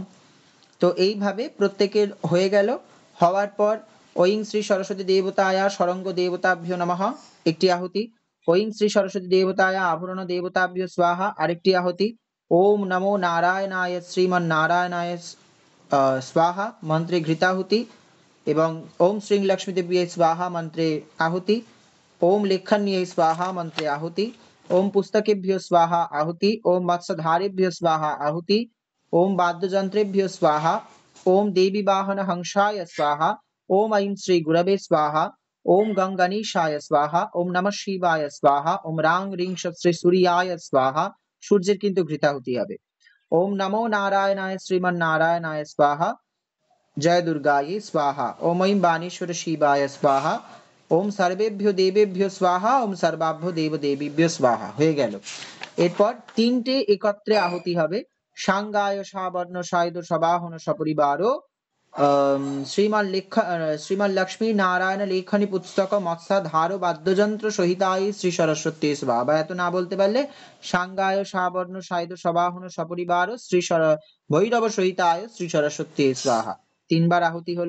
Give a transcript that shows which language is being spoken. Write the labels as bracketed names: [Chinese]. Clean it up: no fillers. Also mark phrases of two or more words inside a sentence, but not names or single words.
[Bangla] তো এইভাবে প্রত্যেকের হয়ে গেল। হওয়ার পর [Sanskrit] ঐং শ্রী সরস্বতী দেবতায়া সরঙ্গ দেবতাভ্যো নমঃ [Bangla] একটি আহুতি, [Sanskrit] ঐং শ্রী সরস্বতী দেবতায়া আভরণ দেবতাভ্যো স্বাহা আরেকটি আহুতি, ওম নমো নারায়ণায় শ্রীমন নারায়ণায় স্বাহা [Bangla] মন্ত্রে ঘৃতাহুতি এবং [Sanskrit] ওম শ্রী লক্ষ্মী দেবী স্বাহা [Bangla] মন্ত্রে আহুতি, [Sanskrit] ওম লেখন্যে স্বাহা [Bangla] মন্ত্রে আহুতি, [Sanskrit] ওম পুস্তকেভ্यो स्वाहा आहुति, ओम मत्स्यधारेभ्यो स्वाहा आहुति, ओम वाद्ययंत्रेभ्यो स्वाहा, ओम देवी वाहन हंसाय स्वाहा, ओम ऐं श्री गुरवे स्वाहा, ओम गंगणेशाय स्वाहा, ओम नमः शिवाय स्वाहा, ओम रांग রিং শ্রী সূর্যায় स्वाहा, [Bangla] সূর্যের কিন্তু ঘৃতাহুতি হবে। [Sanskrit] ओम नमो नारायणाय श्रीमन नारायणाय स्वाहा, जय दुर्गायै स्वाहा, ओम ऐं बाणेश्वर शिवाय स्वाहा, ओम सर्वेभ्यो देवेभ्यो स्वाहा, ओम सर्वाभ्यो देव देवीभ्यो स्वाहा [Bangla] হয়ে গেল। এরপর তিনটে একত্রে আহুতি হবে, [Sanskrit] সাঙ্গায় সাবর্ণ সায়দ সবাহন সপরিবারও শ্রীমান লক্ষ্মী নারায়ণ লেখনী পুস্তক মৎস্যাধার বাদ্যযন্ত্র সহিতায় শ্রী সরস্বতী স্বাহা, [Bangla] বা এত না বলতে পারলে [Sanskrit] সাঙ্গায় সাবর্ণ সায়দ সবাহন সপরিবার শ্রী ভৈরব সহিতায় শ্রী সরস্বতী স্বাহা, [Bangla] তিনবার আহুতি হলো।